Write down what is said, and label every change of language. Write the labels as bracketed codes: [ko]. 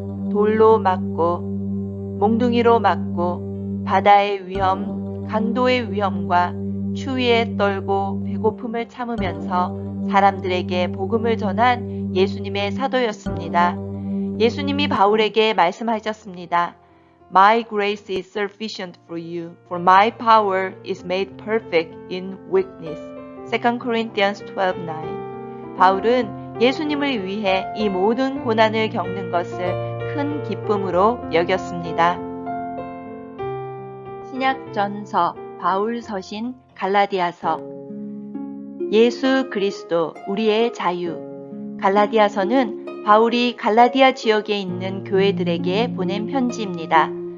[ko] 돌로 맞고 몽둥이로 맞고 바다의 위험, 강도의 위험과 추위에 떨고 배고픔을 참으면서 사람들에게 복음을 전한 예수님의 사도였습니다. 예수님이 바울에게 말씀하셨습니다. [en] My grace is sufficient for you, for my power is made perfect in weakness. 2 Corinthians 12:9. [ko] 바울은 예수님을 위해 이 모든 고난을 겪는 것을 큰 기쁨으로 여겼습니다. 신약전서 바울서신 갈라디아서. 예수 그리스도 우리의 자유. 갈라디아서는 바울이 갈라디아 지역에 있는 교회들에게 보낸 편지입니다.